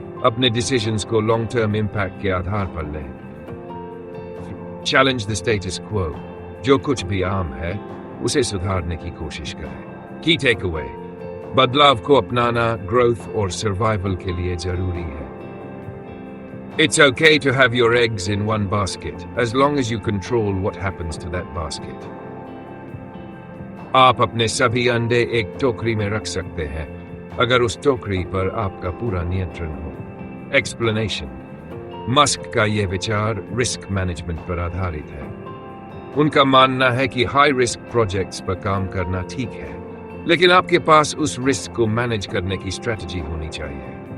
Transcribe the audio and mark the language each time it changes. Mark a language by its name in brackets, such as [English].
[Hindi] अपने डिसीजंस को long term impact के आधार पर लें. [English] Challenge the status quo. [Hindi] जो कुछ भी आम है उसे सुधारने की कोशिश करें. [English] Key takeaway. [Hindi] बदलाव को अपनाना ग्रोथ और सर्वाइवल के लिए जरूरी है. [English] It's okay to have your eggs in one basket, as long as you control what happens to that basket. [Hindi] आप अपने सभी अंडे एक टोकरी में रख सकते हैं, अगर उस टोकरी पर आपका पूरा नियंत्रण हो. एक्सप्लेनेशन. मस्क का यह विचार रिस्क मैनेजमेंट पर आधारित है. उनका मानना है कि हाई रिस्क प्रोजेक्ट्स पर काम करना ठीक है, लेकिन आपके पास उस रिस्क को मैनेज करने की स्ट्रेटजी होनी चाहिए.